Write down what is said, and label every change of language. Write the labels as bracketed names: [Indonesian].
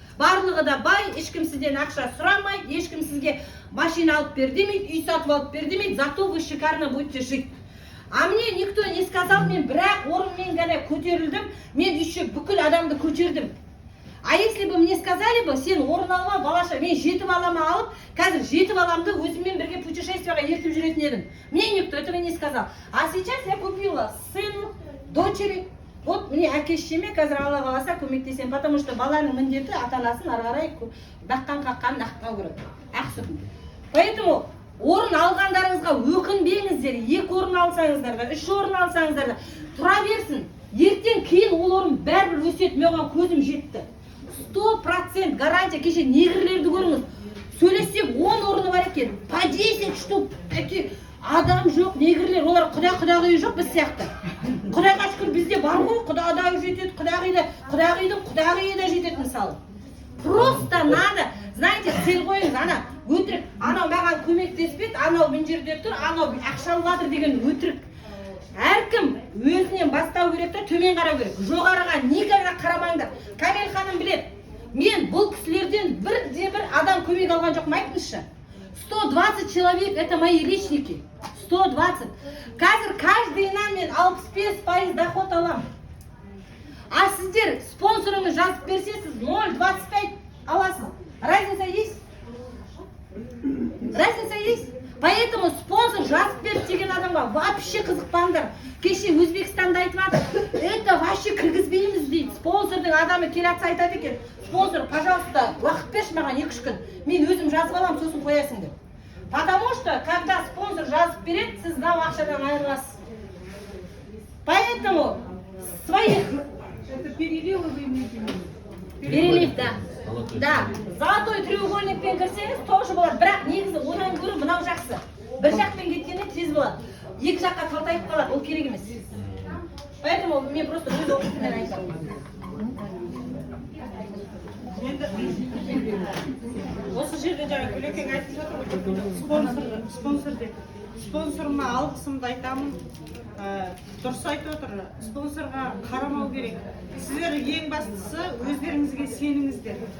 [Kazakh] Барлығы да бай, ешкім сізден ақша сұрамайды, ешкім сізге машина алып бер демейді, үй сатып алып бер демейді, [Russian] зато вы шикарно будете жить. А мне никто не сказал, [Kazakh] мен бірақ орынмен ғана көтерілдім, мен еще бүкіл адамды көтердім. [Russian] А если бы мне сказали бы, [Kazakh] сен орын алма, балаша, мен 7 баламы алып, қазір 7 баламды өзіммен бірге путешествияға ертіп жүретін едім. [Russian] Мне никто этого не сказал. А сейчас я купила сыну, дочери. [Kazakh] Вот мне әке-шешеме қазір Алла қаласа көмектесем, [Russian] потому что [Kazakh] баланың міндеті ата-анасын ары қарай баққан қаққан нақтау керек. Ақсұтын. Поэтому орын алғандарыңызға өкінбеңіздер. 2 орын алсаңыздар да, 3 орын алсаңыздар да, тұра берсін. Ертең кейін ол орын бәрібір өседі. Маған көзім жетті. 100% гарантия. Кеше негрлерді көріңіз. Сөйлесек 10 орны бар екен. [Russian] По 10 штук. [Kazakh] Адам жоқ, негрлер, олар құдағи жоқ біз сияқты. Құдайға шүкір бізде бар ғой, құдағи жетеді, құдағидың құдағиы да жетеді мысалы. [Russian] Просто надо, знаете, [Kazakh] цель қойыңыз, ана өтірік, анау маған көмектеспеді, анау мына жерде тұр, анау ақша алып жатыр деген өтірік. Әркім өзінен бастау керек та төмен қарау керек. Жоғарыға никогда қарамаңдар. Камел ханым біледі. Мен бұл кісілерден бірде-бір адам көмек алған жоқ, айтыңызшы. [Russian] 120 человек это мои личники. 120. [Kazakh] Қазір каждыйынан мен 65% доход алам. А сіздер спонсорыңыз жазып берсе, сіз 0,25 аласыз. [Russian] Разница есть? Разница есть? [Kazakh] Поэтому спонсор жазып беріп деген адамға вообще қызықпаңдар. Кеше Өзбекстанда айтып жатыр, это вообще кіргізбейміз дейді. Спонсордың адамы келатса айтады екен, спонсор, пожалуйста, уақыт берші маған 2-3 күн. Мен өзім жазып алам, сосын қоясың деп. [Russian] Потому что, когда [Kazakh] спонсор жазып береді, сіз мынау ақшадан айырыласыз. [Russian] Поэтому своих... Это переливы вы имеете в виду? Перелив, да. Да. Золотой треугольникпен [Kazakh] кірсеңіз, [Russian] тоже болады. [Kazakh] Бірақ негізі одан көрі мынау жақсы. Бір жақпен кеткенде тез болады. 2 жаққа қалтайып қалады, ол керек емес. Поэтому мен просто өз опытыммен айтамын. Осы жерде жаңа Гүлекең айтып жатыр, спонсор деп. Спонсорыма алғысымды айтамын. Дұрыс айтып отыр. Спонсорға қарамау керек. Сіздер ең бастысы өздеріңізге сеніңіздер.